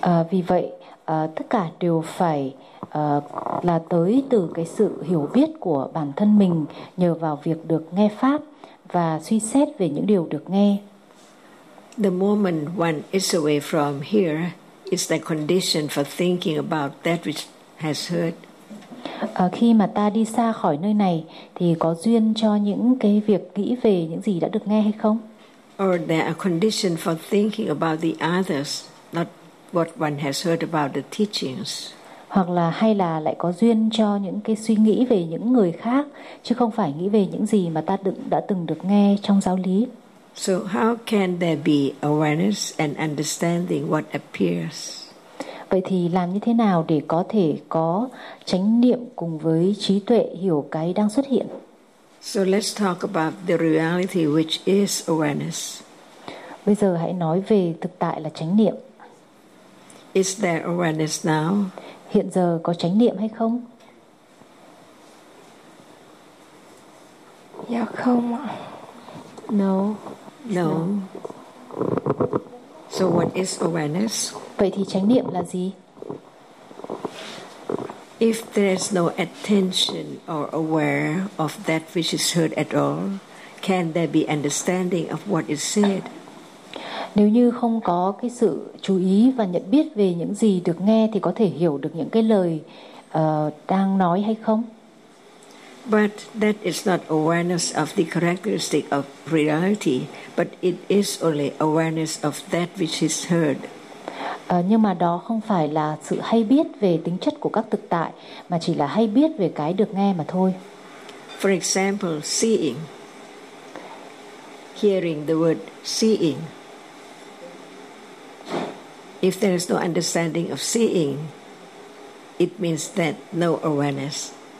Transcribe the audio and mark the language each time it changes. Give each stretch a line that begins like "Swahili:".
Vietnamese: Vì vậy, tất cả đều phải là tới từ cái sự hiểu biết của bản thân mình nhờ vào việc được nghe pháp và suy xét về những điều được nghe.
English: The moment one is away from here is the condition for thinking about that which has heard.
Vietnamese: Khi mà ta đi xa khỏi nơi này thì có duyên cho những cái việc nghĩ về những gì đã được nghe hay không?
English: Or there are conditions for thinking about the others, not what one has heard about the teachings.
Vietnamese: Hoặc là hay là lại có duyên cho những cái suy nghĩ về những người khác, chứ không phải nghĩ về những gì mà ta đã từng được nghe trong giáo lý.
English: So how can there be awareness and understanding what appears?
Vietnamese: Vậy thì làm như thế nào để có thể có chánh niệm cùng với trí tuệ hiểu cái đang xuất hiện?
English: So let's talk about the reality which is awareness.
Vietnamese: Bây giờ hãy nói về thực tại là chánh niệm.
English: Is there awareness now?
Vietnamese: Hiện giờ có chánh niệm hay không? Dạ không ạ.
English: No. No. So what is awareness?
Vietnamese: Vậy thì chánh niệm là gì?
English: If there is no attention or aware of that which is heard at all, can there be understanding of what is said?
Vietnamese: Nếu như không có cái sự chú ý và nhận biết về những gì được nghe thì có thể hiểu được những cái lời đang nói hay không?
English: But that is not awareness of the characteristic of reality, but it is only awareness of that which is heard.
Vietnamese: Nhưng mà đó không phải là sự hay biết về tính chất của các thực tại, mà chỉ là hay biết về cái được nghe mà thôi.
English: For example, seeing. Hearing the word seeing. If there is no understanding of seeing, it means that no awareness.